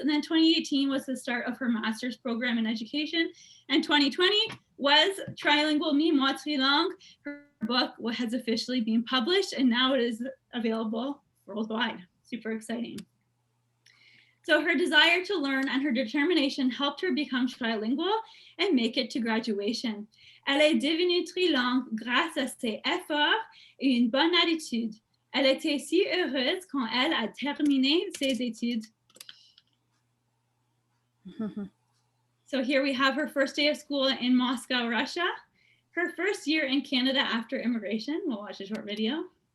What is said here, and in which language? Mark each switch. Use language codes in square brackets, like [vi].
[en] And then 2018 was the start of her master's program in education, and 2020 was Trilingual Me, Moi Trilingue. Her book has officially been published, and now it is available worldwide. Super exciting. So her desire to learn and her determination helped her become trilingual and make it to graduation. [fr] Elle est devenue trilingue grâce à ses efforts et une bonne attitude. Elle était si heureuse quand elle a terminé ses études. [en] So here we have her first day of school in Moscow, Russia. Her first year in Canada after immigration. We'll watch a short video.